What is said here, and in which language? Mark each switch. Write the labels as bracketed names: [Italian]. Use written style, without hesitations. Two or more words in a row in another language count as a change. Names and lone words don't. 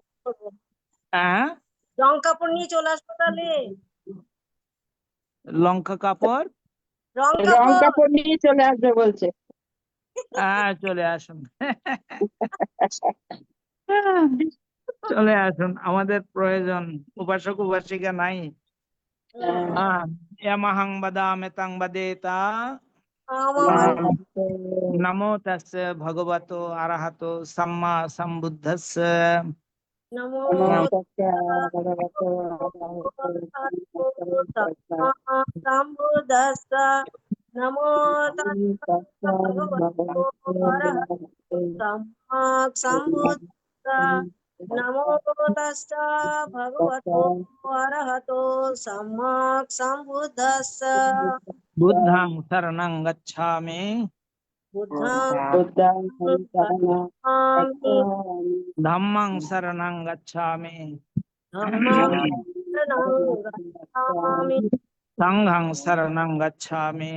[Bangla] লঙ্কা কাপড় নিয়ে চলে আসবো তাহলে। লঙ্কা কাপড় রং কাপড় নিয়ে চলে আসবে বলছে। চলে আসুন। চলে আসুন, আমাদের প্রয়োজন, উপাসক উপাসিকা নাই। ইয়ামাহাং বাদামে তাং বাদেতা। [Pali] নমো তাস্সে ভগবতো আরহাতো সাম্মা সম্বুদ্ধস্সে। নমো সম্বুদ্ধস্ස নমো তস্সে ভগবতো অরহতো সম্মা সম্বুদ্ধস্স নমো তস্সে ভগবতো অরহতো সম্মা সম্বুদ্ধস্স বুদ্ধং শরণং গচ্ছামি। বুদ্ধং ধম্মং শরণং গচ্ছামি। ধম্মং শরণং গচ্ছামি সংঘং শরণং গচ্ছামি।